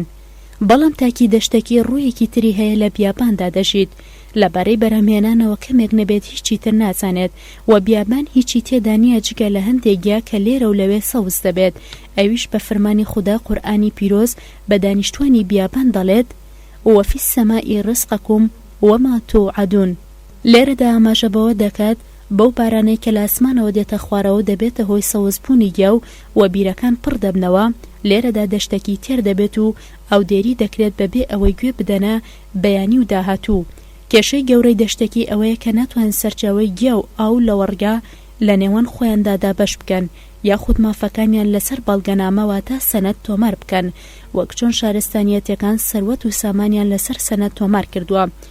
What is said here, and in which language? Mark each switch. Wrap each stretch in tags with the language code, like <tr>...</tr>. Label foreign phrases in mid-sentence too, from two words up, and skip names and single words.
<ckb>بەڵام تاکی دەشتێکی ڕوویەکی تری هەیە لە بیاباندا دەژیت. لەبارەی بەرهەمهێنانەوە کەمێک نەبێت هیچی تر نازانێت و بیابان هیچی تێدا نییە جگە لە هەندێکیا کە لێرە و لەوێ سەوز دەبێت. ئەویش بە فەرمانی خودا قورئانی پیرۆز بە دانیشتوانی بیابان دەڵێت</ckb> <ar>وفي السماء رزقكم وما توعدون.</ar> <ckb>لێرەدا ئاماژە بەوە دەکات بەو بارانەی کە لە ئاسمانەوە دێتە خوارەوە دەبێتە هۆی سەوزبوونی گیا و بیرەکان پڕ دەبنەوە. لێرەدا دەشتێکی تێر دەبێت و ئەو دێری دەکرێت بەبێ ئەوەی گوێ بدەنە بەیانی و داهاتوو. کێشەی گەورەی دەشتێکی ئەوەیە کە ناتوان سەرچاوی گیا و ئاو لە وەرگا لە نێوان خۆیاندادا بەش بکەن یاخود مافەکانیان لەسەر بەڵگەنامەوە تا سەنەد تۆمار بکەن وەک چۆن شارستانیەتەکان سەروەت و سامانیان لەسەر سەنەد تۆمار کردووە.</ckb>